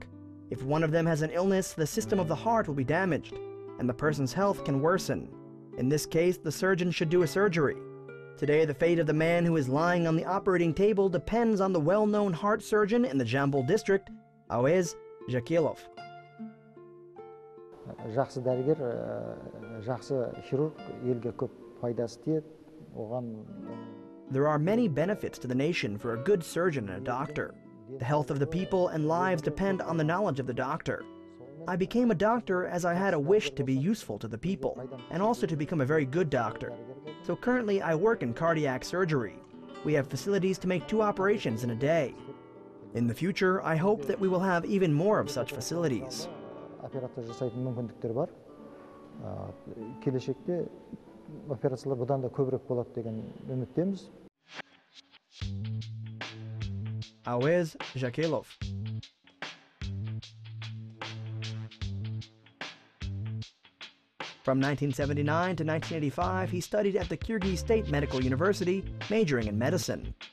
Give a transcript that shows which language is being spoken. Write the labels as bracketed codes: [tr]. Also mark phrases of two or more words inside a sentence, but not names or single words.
[en] If one of them has an illness, the system of the heart will be damaged, and the person's health can worsen. In this case, the surgeon should do a surgery. Today, the fate of the man who is lying on the operating table depends on the well-known heart surgeon in the Jambol district, Auez Zhakelov. [kk] Жақсы дәрігер, жақсы хирург елге көп пайдасы тиеді. Оған [en] There are many benefits to the nation for a good surgeon and a doctor. The health of the people and lives depend on the knowledge of the doctor. I became a doctor as I had a wish to be useful to the people, and also to become a very good doctor. So currently I work in cardiac surgery. We have facilities to make 2 operations in a day. In the future, I hope that we will have even more of such facilities. [kk] Операция жасайтын мүмкіндіктер бар. Келешекте операциялар бұдан да көбірек болады деген үміттеміз. [en] Auez Zhakelov. From 1979 to 1985, he studied at the Kyrgyz State Medical University, majoring in medicine.